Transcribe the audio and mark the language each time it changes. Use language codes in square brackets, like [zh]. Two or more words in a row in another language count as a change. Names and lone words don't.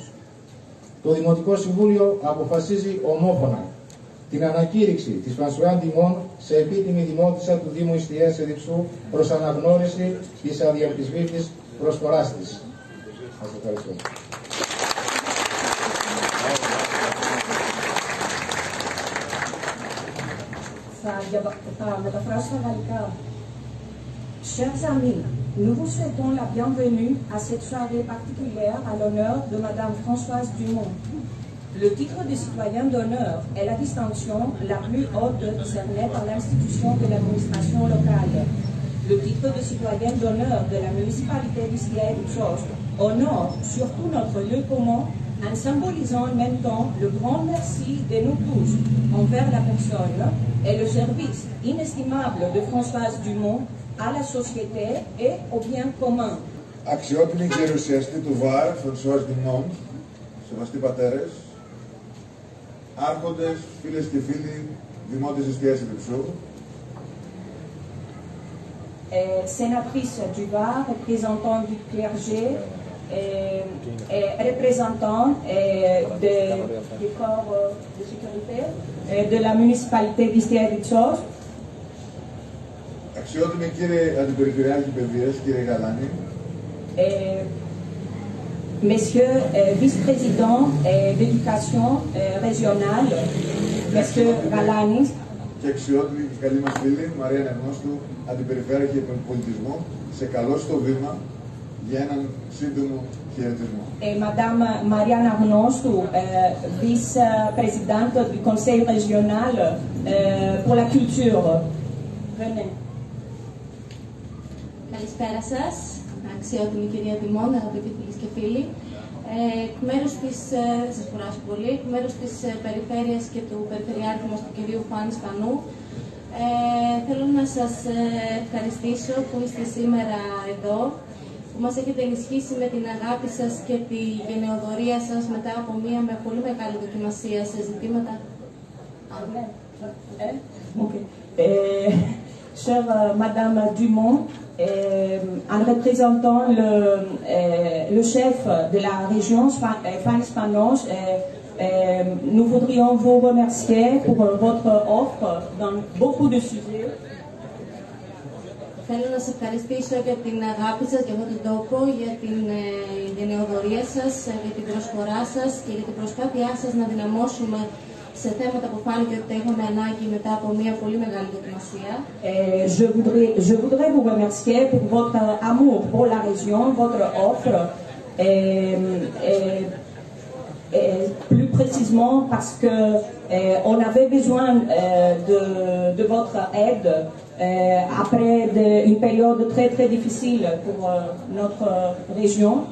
[el] Το Δημοτικό Συμβούλιο αποφασίζει ομόφωνα την ανακήρυξη της Φρανσουάζ Δημό σε επίτιμη δημότισσα του Δήμου Ιστιαίας Ερυψού προς αναγνώριση της αδιαμφισβήτητης προσφοράς της. Σας ευχαριστώ. Θα μεταφράσω στα γαλλικά. [fr] Chers amis, nous vous souhaitons la bienvenue à cette soirée particulière à l'honneur de Madame Françoise Dumont. Le titre de citoyen d'honneur est la distinction la plus haute décernée par l'institution de l'administration locale. Le titre de citoyen d'honneur de la municipalité d'Istria-et-Ipsos honore surtout notre lieu commun en symbolisant en même temps le grand merci de nous tous envers la personne et le service inestimable de Françoise Dumont à la société et au bien commun. [el] Αξιότιμοι γερουσιαστή του ΒΑΡ, Φρανσουάζ Δημό, σεβαστοί πατέρες, άρχοντες, φίλες και φίλοι, δημότες Ιστιαίας Ερυψού, [fr] sénatrice du VAR, représentant du clergé et représentant du corps de sécurité de la municipalité d'Istria-et-Ipsos. [el] Αξιότιμοι κύριε Αντιπεριφερειάρχη Παιδείας, κύριε Γαλάνη, [fr] Messieurs vice-présidents d'éducation régionale, Monsieur Galanis, [el] και αξιότιμη και καλή μας φίλη Μαρία Νεγνώστου, Αντιπεριφέρειαρχη Πολιτισμού, σε καλώ στο βήμα για έναν σύντομο χαιρετισμό. [fr] Madame Mariana Agnostou, vice-présidente du Conseil régional pour la culture. Venez. [el] Καλησπέρα σας, αξιότιμη κυρία Δημόν, αγαπητοί φίλοι και φίλοι. Εκ μέρους της, σας κουράσω πολύ, εκ μέρους της Περιφέρειας και του Περιφερειάρχη μας, του κυρίου Φάνη Σπανού, θέλω να σας ευχαριστήσω που είστε σήμερα εδώ, που μας έχετε ενισχύσει με την αγάπη σας και τη γενεοδορία σας μετά από μία με πολύ μεγάλη δοκιμασία σε ζητήματα. [fr] chère Madame Dumont, en représentant le chef de la région Fanis Panos, nous voudrions vous remercier pour votre offre dans beaucoup de sujets. [el] Θέλω να σας ευχαριστήσω για την αγάπη σας, για αυτόν τον τόπο, για την γενναιοδωρία σας, για την προσφορά σας και για την προσπάθειά σας να δυναμώσουμε σε θέματα που φάνηκε ότι έχουμε ανάγκη μετά από μια πολύ μεγάλη δοκιμασία. [fr] Je voudrais vous remercier pour votre amour pour la région, votre offre, et plus précisément parce que on avait besoin de votre aide après une période très très difficile pour notre région.